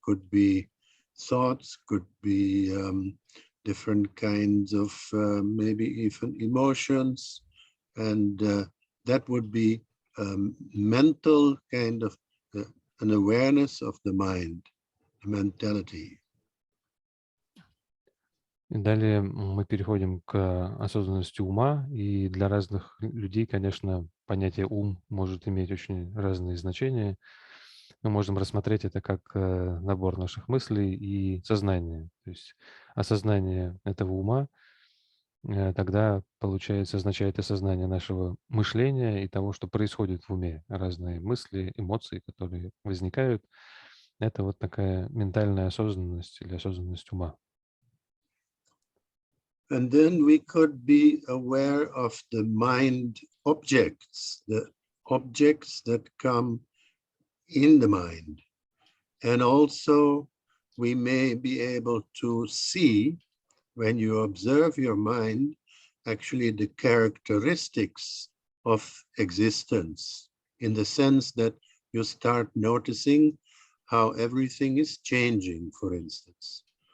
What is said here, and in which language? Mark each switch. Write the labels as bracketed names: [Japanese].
[English] Could be thoughts, could be different kinds of maybe even emotions, and that would be mental kind of an awareness of the mind, mentality. [Russian] И далее мы переходим к осознанности ума, и для разных людей, конечно, понятие ум может иметь очень разные значения. Мы можем рассмотреть это как набор наших мыслей и сознания. То есть осознание этого ума тогда, получается, означает осознание нашего мышления и того, что происходит в уме. Разные мысли, эмоции, которые возникают. Это вот такая ментальная осознанность или осознанность ума. [English] And then we could be aware of the mind objects, the objects that come in the mind. And also we may be able to see, when you observe your mind, actually the characteristics of existence, in the sense that you start noticing how everything is changing, for instance.